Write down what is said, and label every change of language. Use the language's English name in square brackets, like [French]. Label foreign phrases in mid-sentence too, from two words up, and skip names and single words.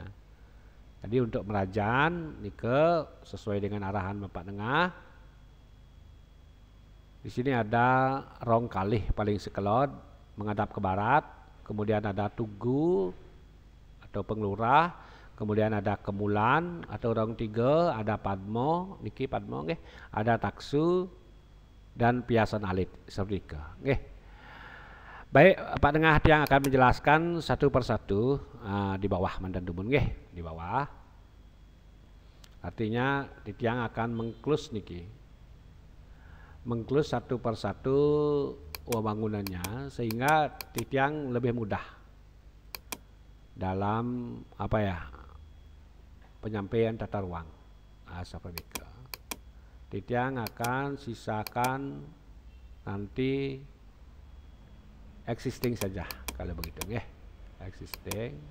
[Indonesian] Jadi untuk merajaan nike sesuai dengan arahan Bapak Tengah. Di sini ada [Balinese] rong kalih [Indonesian] paling sekelod menghadap ke barat, kemudian ada tugu atau penglurah, kemudian ada kemulan atau rong tiga, ada padmo, niki padmo nggih, ada taksu dan piasan alit seperti itu nggih. Baik, Pak Tengah yang akan menjelaskan satu persatu di bawah [Balinese] mandan dumun nggih, [Indonesian] di bawah. Artinya Titiang akan mengklus niki. Mengklus satu persatu bangunannya sehingga Titiang lebih mudah dalam apa ya? Penyampaian tata ruang. Seperti itu. Titiang akan sisakan nanti existing saja kalau begitu ya, existing.